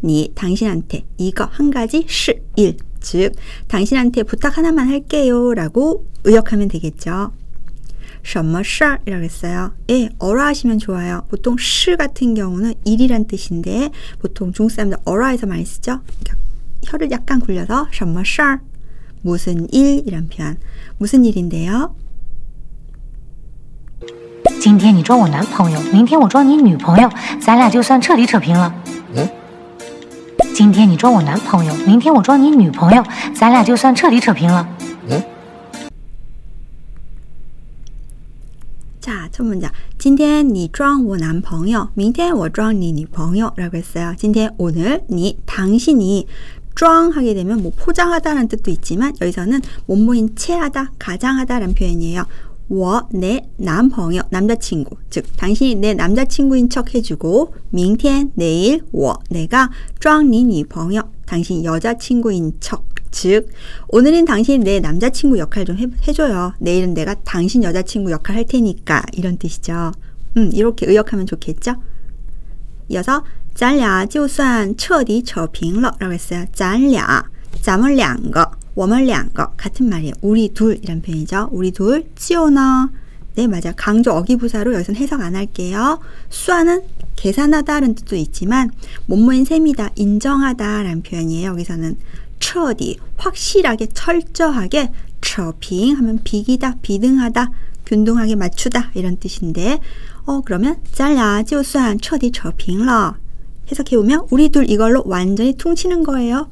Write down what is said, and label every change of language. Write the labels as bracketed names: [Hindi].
[Korean] 니, 당신한테. 이거 한 가지, 시, 일. 즉, 당신한테 부탁 하나만 할게요 라고 의역하면 되겠죠. [Chinese] 什么事儿 [Korean] 이라고 했어요. 예, 어라 하시면 좋아요. 보통 시 같은 경우는 일이란 뜻인데 보통 중국 사람들 어라에서 많이 쓰죠. 그러니까 혀를 약간 굴려서 [Chinese] 什么事儿 [Korean] 무슨 일 이란 표현. 무슨 일인데요? [Chinese] 今天你装我男朋友，明天我装你女朋友，咱俩就算彻底扯平了。今天你装我男朋友，明天我装你女朋友，咱俩就算彻底扯平了。 [Korean] 자, 첫 문장. [Chinese] 今天你装我男朋友，明天我装你女朋友 [Korean] 라고 했어요. 今天 오늘, 니, 당신이 装 하게 되면 뭐 포장하다라는 뜻도 있지만 여기서는 몸모인 채하다, 가장하다라는 표현이에요. 我, 내 남朋友, 남자친구. 즉, 당신이 내 남자친구인 척 해주고 明天, 내일, 我, 내가 装你女朋友, 당신 여자친구인 척. 즉, 오늘은 당신이 내 남자친구 역할 좀 해줘요. 내일은 내가 당신 여자친구 역할 할 테니까. 이런 뜻이죠. 이렇게 의역하면 좋겠죠? 이어서 [Chinese] 咱俩就算彻底扯平了 [Korean] 라고 했어요. [Chinese] 咱俩, 咱们两个, 我们两个 [Korean] 같은 말이에요. 우리 둘 이란 표현이죠. 우리 둘, 就呢? 네, 맞아. 강조 어기부사로 여기서는 해석 안 할게요. 수화는 계산하다라는 뜻도 있지만 몸모인 셈이다, 인정하다 라는 표현이에요. 여기서는 彻底, 확실하게, 철저하게 扯平 하면 비기다, 비등하다, 균등하게 맞추다 이런 뜻인데 그러면 [Chinese] 咱俩就算彻底扯平了 [Korean] 해석해보면 우리 둘 이걸로 완전히 퉁치는 거예요.